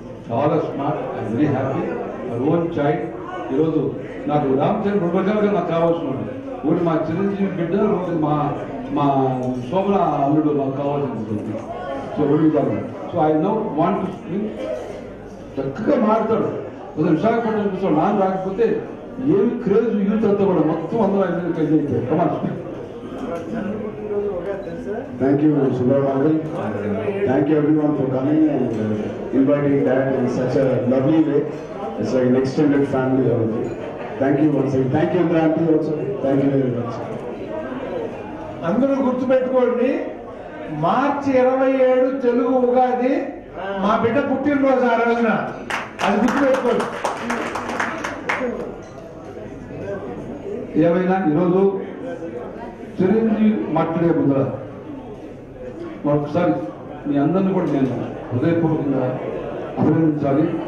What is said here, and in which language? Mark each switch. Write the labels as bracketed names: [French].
[Telugu] చాలా smart, [English] I'm very happy. Own child. [Telugu] ఈరోజు నాకు రామ్ చరణ్ 2 రకాలుగా నాకు కావాల్సిన ఒకటి మా చిరంజీవి బిడ్డ, రోజు మా శోభన అల్లుడు నాకు కావాల్సింది. సో 2 విధాలు. [English] So I no want to speak. [Telugu] చక్కగా మాట్లాడతాడు. విశాఖపట్నం చూసాడు, నాన్న రాకపోతే ఏమి క్రేజ్ యూత్ అంతా కూడా మొత్తం అందరూ ఆయన కలిసి అయిపోయారు. [English] Come on speak. Thank you, Subramanian uncle. Thank you everyone for coming and inviting Dad in such a lovely way. It's like an extended family already. Thank you once again. Thank you, Indra aunty also. Thank you very much. [Telugu] అందరూ గుర్తుపెట్టుకోండి, మార్చి 27 తెలుగు ఉగాది, మా బిడ్డ పుట్టినరోజు ఆ రోజున, అది గుర్తుపెట్టుకోండి. ఏమైనా ఈరోజు చిరంజీవి మాట్లాడే ముందర ఒకసారి మీ అందరినీ కూడా నేను హృదయపూర్వకంగా అభినందించాలి.